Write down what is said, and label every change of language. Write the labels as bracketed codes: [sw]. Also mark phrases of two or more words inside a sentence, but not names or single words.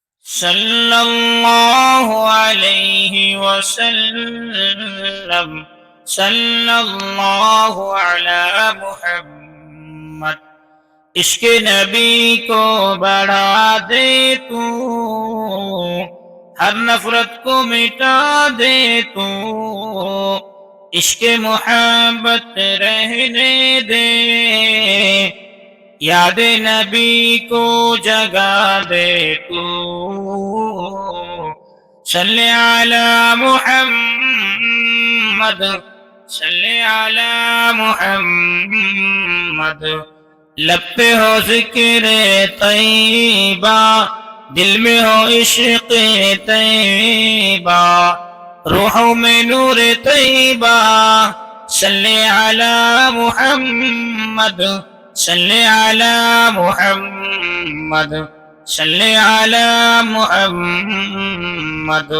[ar] صلى الله عليه وسلم صلى الله على محمد. [ur] عشق نبی کو بڑھا دے تو، ہر نفرت کو مٹا دے تو، عشق محبت رہنے دے، یاد نبی کو جگا دے تو. [ar] صل على محمد، صل على محمد. [ur] لب پہ ہو ذکر طیبہ، دل میں ہو عشق طیبہ، روحوں میں نور طیبہ. [ar] صل على محمد، صل على محمد، صل على محمد.